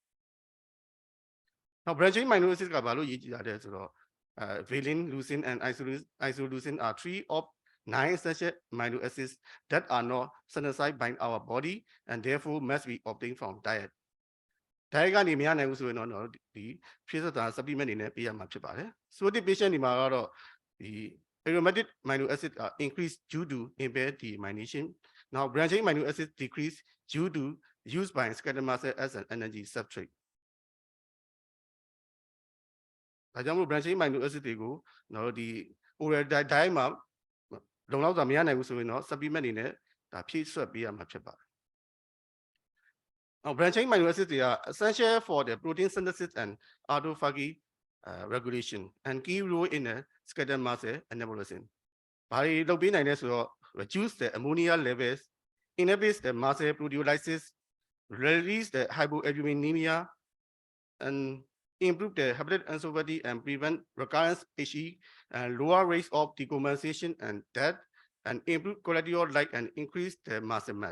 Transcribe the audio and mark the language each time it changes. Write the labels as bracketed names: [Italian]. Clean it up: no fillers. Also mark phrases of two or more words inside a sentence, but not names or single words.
[English] Now, branching amino acids are valine, leucine, and isoleucine are 3 of 9 essential amino acids that are not synthesized by our body and therefore must be obtained from diet. [Burmese] Diet ကနေမရနိုင်ဘူးဆိုရင်တော့ဒီဖြည့်စွက်တာ supplement အနေနဲ့ပေးရမှာဖြစ်ပါတယ် [English] So the patient [Burmese] ဒီမှာကတော့ဒီ [English] aromatic amino acid are increased due to impaired demyelination. Now branching amino acid decrease due to use by skeletal muscle as an energy substrate. [Burmese] ဒါကြောင့်မို့ [English] branching amino acid [Burmese] တွေကိုကျွန်တော်တို့ဒီ [English] oral diet [Burmese] မှာလုံလောက်စွာမရနိုင်ဘူးဆိုရင်တော့ supplement အနေနဲ့ဒါဖြည့်စွက်ပေးရမှာဖြစ်ပါတယ် [English] Now, branching amino acids are essential for the protein synthesis and autophagy regulation and key role in the skeletal muscle anabolism. By reduce the ammonia levels, inhibits the muscle proteolysis, release the hypoalbuminemia, and improve the hepatic encephalopathy and prevent recurrence HE and lower rates of decompensation and death, and improve quality of life and increase the muscle mass.